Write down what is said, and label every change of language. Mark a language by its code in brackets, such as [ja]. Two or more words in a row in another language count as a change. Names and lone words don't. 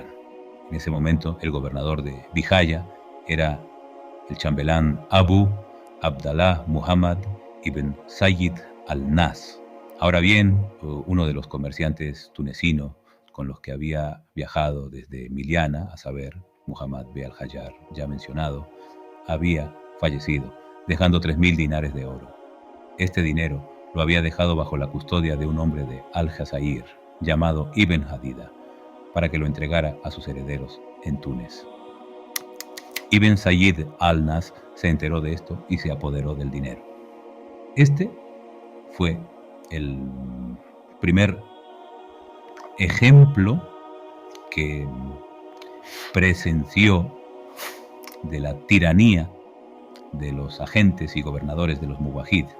[es] En ese momento, el gobernador de Bihaya era el chambelán Abu Abdallah Muhammad ibn Sayyid al-Nas. Ahora bien, uno de los comerciantes tunecinos con los que había viajado desde Miliana, a saber, Muhammad B. al-Hayyar, ya mencionado, había fallecido, dejando 3.000 dinares de oro. Este dinero lo había dejado bajo la custodia de un hombre de Al-Jazair, llamado Ibn Hadida, para que lo entregara a sus herederos en Túnez. Ibn Sayyid al-Nas se enteró de esto y se apoderó del dinero. Este fue el primer ejemplo que presenció de la tiranía de los agentes y gobernadores de los Muwahid.